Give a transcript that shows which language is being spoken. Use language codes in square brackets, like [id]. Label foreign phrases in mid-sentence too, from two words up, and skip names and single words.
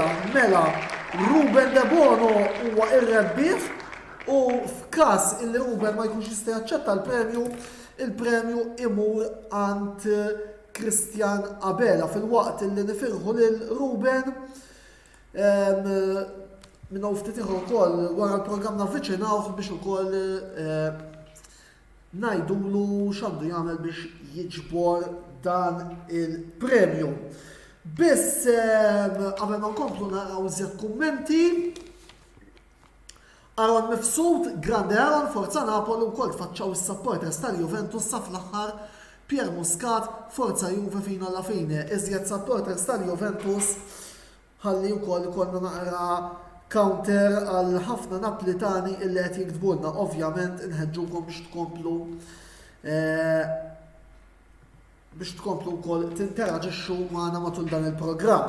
[mt] Mela Ruben De Bono huwa ir-rebbieħ u f'każ illi Ruben ma jkunx jista' jaċċetta l-premju, il-premju imur għand Christian Abela fil-waqt li nifirħu lil Ruben minnu ftit ieħor ukoll wara l-programm navviċinawh biex ukoll ngħidulu x'għandu jagħmel biex jiġbor dan il-premju. Biss qabel ma nkomplu naraw iżjed kummenti. Aaron Mifsud, grande Aaron, [it] Forza Napoli [mt] wkoll tfaċċaw is-supporters tal-Juventus sa fl-aħħar Pier Muscat, [it] Forza Juve fino alla fine. [mt] Iżjed supporters tal-Juventus ħalli wkoll ikollna naqra counter għal ħafna Naplitani illi qed jiktbulna. Ovvjament inħeġġukom biex tkomplu wkoll tinteraġixxu magħna matul dan il-programm.